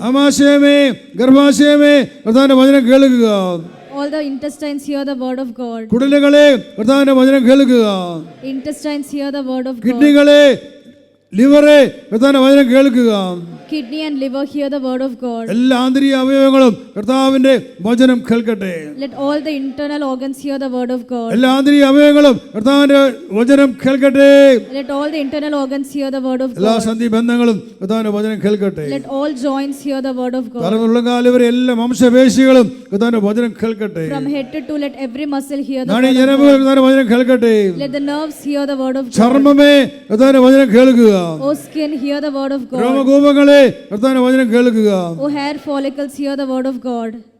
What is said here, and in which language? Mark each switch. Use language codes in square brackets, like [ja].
[ml] ആമാശയമേ ഗർഭാശയമേ കർത്താവിന്റെ വചനം കേൾക്കുക. [en] All the intestines, hear the word of God. [ml] കുടലുകളെ കർത്താവിന്റെ വചനം കേൾക്കുക. [en] Intestines, hear the word of God. [ml] കിഡ്നികളെ ലിവറെ കർത്താവിന്റെ വചനം കേൾക്കുക. [en] Kidney and liver, hear the word of God. [ml] എല്ലാ ആന്തരിക അവയവങ്ങളും കർത്താവിന്റെ വചനം കേൾക്കട്ടെ. [en] Let all the internal organs hear the word of God. [ml] എല്ലാ ആന്തരിക അവയവങ്ങളും കർത്താവിന്റെ വചനം കേൾക്കട്ടെ. [en] Let all the internal organs hear the word of [ml] എല്ലാ [en] God. [ml] സന്ധി ബന്ധങ്ങളും കർത്താവിന്റെ വചനം കേൾക്കട്ടെ. [en] Let all joints hear the word of God. [ml] തലമുള്ളകാലം വരെ എല്ലാ മാംസപേശികളും കർത്താവിന്റെ വചനം കേൾക്കട്ടെ. [en] From head to toe, let every muscle hear the [ml] നാഡീ [en] word of [ml] ഞരമ്പുകൾ [en] God. [ml] കർത്താവിന്റെ വചനം കേൾക്കട്ടെ. [en] Let the nerves hear the word of God. [ml] ചർമ്മമേ കർത്താവിന്റെ വചനം കേൾക്കുക. [en] O skin, hear the word of God. [ml] രോമകൂപങ്ങളെ കർത്താവിന്റെ വചനം കേൾക്കുക. [en] O hair follicles, hear the word of God.